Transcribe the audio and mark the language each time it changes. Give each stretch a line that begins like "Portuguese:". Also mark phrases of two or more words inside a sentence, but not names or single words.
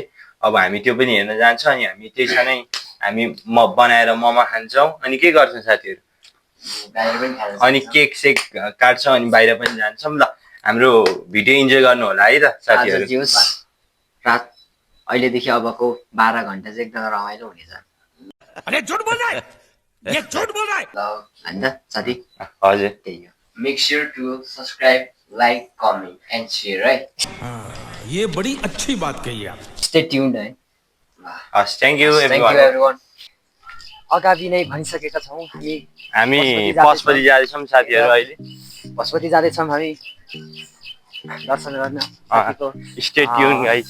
Nepali: अब हामी त्यो पनि हेर्न जान्छौँ। अनि हामी त्यसमा नै हामी बनाएर मोमो खान्छौँ अनि के गर्छौँ साथीहरू, अनि केक सेक काट्छौँ अनि बाहिर पनि जान्छौँ। ल, हाम्रो भिडियो इन्जोय गर्नु होला है त साथीहरू। रात अहिलेदेखि अबको 12 घण्टा चाहिँ एकदम रमाइलो हुनेछ।
Hindi: अरे झूठ बोल रहा है, ये झूठ बोल रहा है।
Nepali: ल हैन साथी, हजुर त्यही हो।
English: make sure to subscribe, like, comment and share है।
Hindi: ये बड़ी अच्छी बात कही आप।
English: stay tuned है। हस्, thank you everyone.
Nepali: अगाडि नै भनिसकेका छौँ हामी पशुपति जाँदैछौँ साथीहरू। अहिले पशुपति जाँदैछौँ हामी दर्शन गर्न।
English: stay tuned guys.